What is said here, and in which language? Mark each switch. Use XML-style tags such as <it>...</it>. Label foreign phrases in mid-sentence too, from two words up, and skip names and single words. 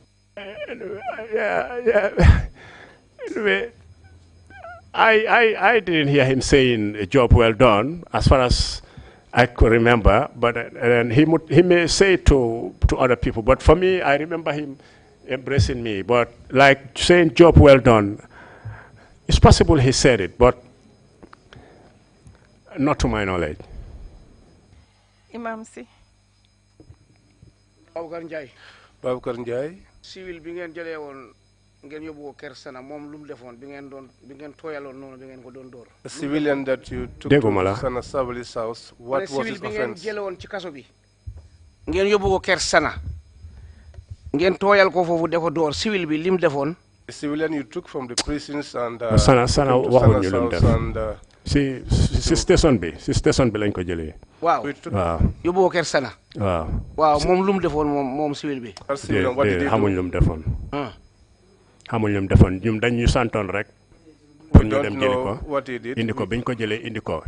<en>Anyway, I didn't hear him saying a job well done, as far as I could remember, but he may say it to other people, but for me, I remember him embracing me, but like saying job well done, it's possible he said it, but not to my knowledge. Imam Si. Babakar Njai.</en> <wo>Civil bi ngeen jëlee woon ngeen yóbbu ko kër Sana moom lu mu defoon bi ngeen tooyaloon noonu bi ngeen ko doon dóor.</wo> <en>The civilian that you took to Sana Sabali's house, what was his offense?</en> <wo>Civil bi ngeen jëlee woon ci kaso bi ngeen yóbbu ko kër Sana ngeen tooyal ko foofu de ko dóor civil bi lim defoon.</wo> <en>The civilian you took from the prisons and</en> <wo>Sana waxuñu lu mu def. si station bi lañ ko jëlee. waaw yóbbu ko kër Sana. waaw moom lu mu defoon moom civil bi. xamuñ lu mu defoon. xamuñ lu mu defoon ñun dañ ñu santoon rek. pour ñu dem jëli ko indi ko biñ ko jëlee indi ko.</wo>